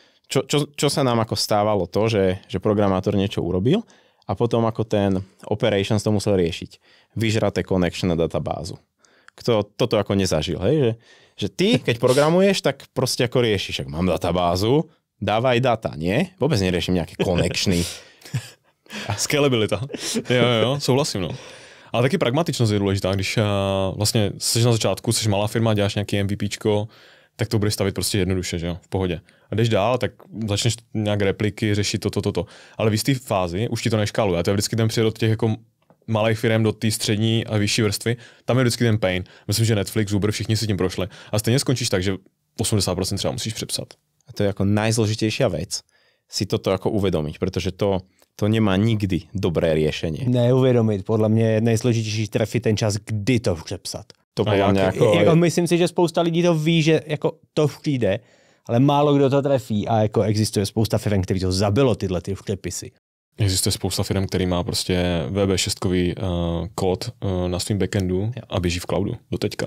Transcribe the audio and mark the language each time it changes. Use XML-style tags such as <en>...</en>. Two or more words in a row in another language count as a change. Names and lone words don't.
<sk>Čo sa nám ako stávalo to, že programátor niečo urobil a potom ako ten operations to musel riešiť. Vyžraté connection na databázu. Kto toto ako nezažil, hej, Že ty, keď programuješ, tak proste ako riešiš, ak mám databázu, dávaj data, nie? Vôbec neriešim nejaké konekšny. Scalabilita.</sk> <cs>Jo, souhlasím, no. Ale taky pragmatičnost je důležitá, když vlastně jsi na začátku, jsi malá firma, děláš nějaký MVPčko, tak to budeš stavit prostě jednoduše, že jo, v pohodě. A jdeš dál, tak začneš nějak repliky, řešit toto. Ale v jisté fázi už ti to neškáluje. A to je vždycky ten přijde od těch jako malých firm do té střední a vyšší vrstvy, tam je vždycky ten pain. Myslím, že Netflix, Uber, všichni si tím prošli. A stejně skončíš tak, že 80% třeba musíš přepsat.</cs> <sk>A to je ako najzložitejšia vec, si toto ako uvedomiť, pretože to nemá nikdy dobré riešenie.</sk> <cs>Neuvědomit, podle mě je nejsložitější trefit ten čas, kdy to přepsat.</cs> <sk>To podľa mňa</sk> <cs>jako myslím si, že spousta lidí to ví, že jako to přijde, ale málo kdo to trefí a jako existuje spousta firm, který to zabilo tyhle ty přepisy. Existuje spousta firm, který má prostě VB6 kód na svým backendu a běží v cloudu do teďka.</cs>